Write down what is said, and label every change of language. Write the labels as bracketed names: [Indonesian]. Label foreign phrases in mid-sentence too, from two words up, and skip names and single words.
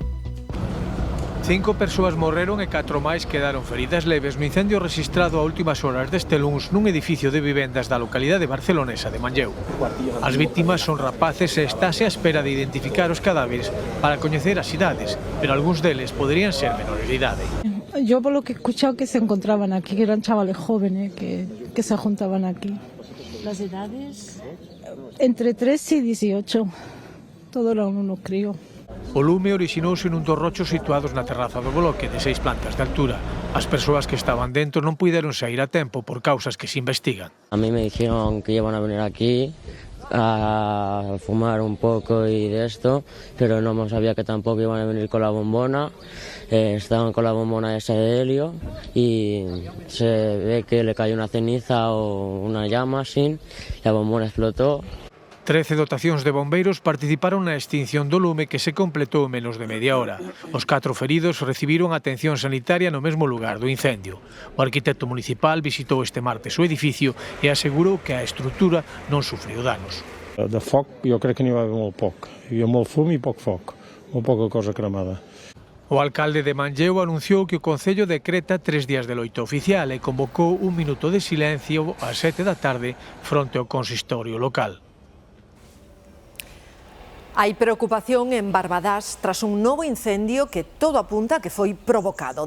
[Galician] 5 persoas morreron e 4 máis quedaron feridas leves no incendio rexistrado a últimas horas deste luns nun edificio de vivendas da localidade barcelonesa de Manlleu. As vítimas son rapaces e estáse a espera de identificar os cadáveres para coñecer as idades, pero algúns deles poderían ser menores de idade. [Spanish] Yo por lo que he escuchado que se encontraban aquí, que eran chavales jóvenes que se juntaban aquí. ¿Las edades? Entre 3 y 18. Todo eran unos críos. [Galician] O lume orixinouse nun dos rochos situados na terraza do bloque de 6 plantas de altura. As persoas que estaban dentro non puideron sair a tempo por causas que se investigan. [Spanish] A mí me dijeron que iban a venir aquí a fumar un poco y de esto, pero no sabía que tampoco iban a venir con la bombona. Estaban con la bombona esa de helio y se ve que le cayó una ceniza o una llama así, la bombona explotó. [Galician] 13 dotacións de bombeiros participaron na extinción do lume que se completou en menos de media hora. Os 4 feridos recibiron atención sanitaria no mesmo lugar do incendio. O arquitecto municipal visitou este martes o edificio e asegurou que a estrutura non sufriu danos. [Catalan] De foc, jo crec que n'hi va haver molt poc. Hi havia molt fum i poc foc, molt poca cosa cremada. [Galician] O alcalde de Manlleu anunciou que o Concello decreta 3 días de loito oficial e convocou un minuto de silencio ás 7 da tarde fronte ao consistorio local. Hai preocupación en Barbadás tras un novo incendio que todo apunta que foi provocado.